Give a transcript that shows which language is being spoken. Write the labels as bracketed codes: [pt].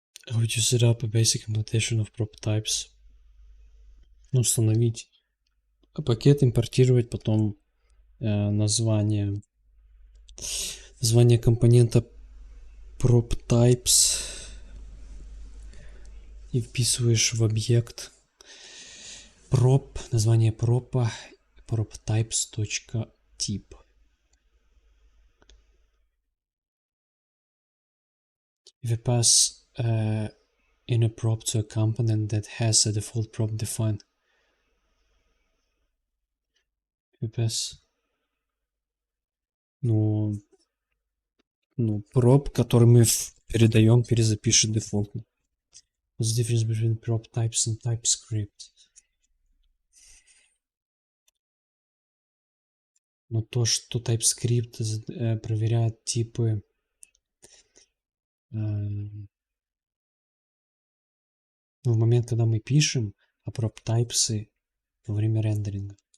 [en] How would you set up a basic implementation of propTypes? [ru] Ну, установить пакет, импортировать потом название компонента propTypes и вписываешь в объект prop, название пропа, propTypes.type. [en] If you pass in a prop to a component that has a default prop defined, if you pass, [ru] ну, prop, который мы передаем, перезапишет дефолтно. [en] What's the difference between propTypes and TypeScript? [ru] Но то, что TypeScript проверяет типы в момент, когда мы пишем, а propTypes во время рендеринга.